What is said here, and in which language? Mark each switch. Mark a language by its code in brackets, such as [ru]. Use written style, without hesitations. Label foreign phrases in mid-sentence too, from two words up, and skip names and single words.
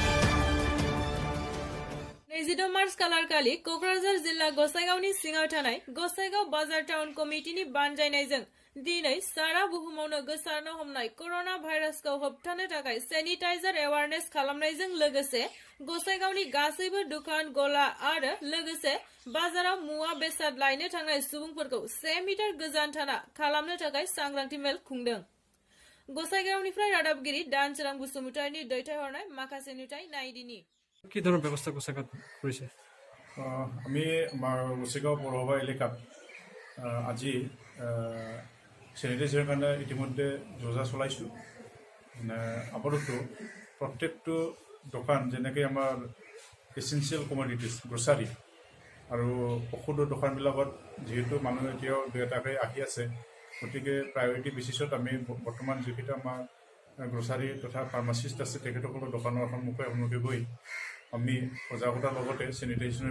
[brx] 22 मार्च खालारखालि कक्राझार जिल्ला गसाइगावनि सिङाव थानाय गसाइगाव बाजार टाउन कमिटिनि बानजायनायजों दिनै सारा बुहुमावनो गोसारनो हमनाय कर'ना भाइरासखौ होबथानो थाखाय [en] sanitizer awareness [brx] खालामनायजों लोगोसे गसाइगावनि गासैबो दुकान गला आरो लोगोसे बाजाराव मुवा बेसाद लायनो थांनाय सुबुंफोरखौ 1 मिटार गोजान थाना खालामनो थाखाय सांग्रांथि मेल खुंदों। गसाइगावनिफ्राय रादाबगिरि दानसोरां बसुमतारीनि दैथायहरनाय माखासे नुथाय नायदिनि [as] কি ধৰণৰ ব্যৱস্থা গোসাইগাঁৱত কৰিছে আমি আমাৰ গোসাইগাঁও পৌৰসভা এলেকাত আজি চেনিটাইজাৰৰ কাৰণে ইতিমধ্যে যোজনা চলাইছোঁ মানে আপাততো প্ৰত্যেকটো দোকান যেনেকৈ আমাৰ [en] essential commodities grocery [as] আৰু ঔষধৰ দোকানবিলাকত যিহেতু মানুহ এতিয়াও দুই এটাকৈ আহি আছে গতিকে প্ৰায়ৰিটি বেচিছত আমি বৰ্তমান যিকেইটা আমাৰ গ্ৰচাৰী তথা ফাৰ্মাচিষ্ট আছে তেখেতসকলৰ দোকানৰ সন্মুখে গৈ আমি সজাগতাৰ লগতে চেনিটাইজেশ্যনৰ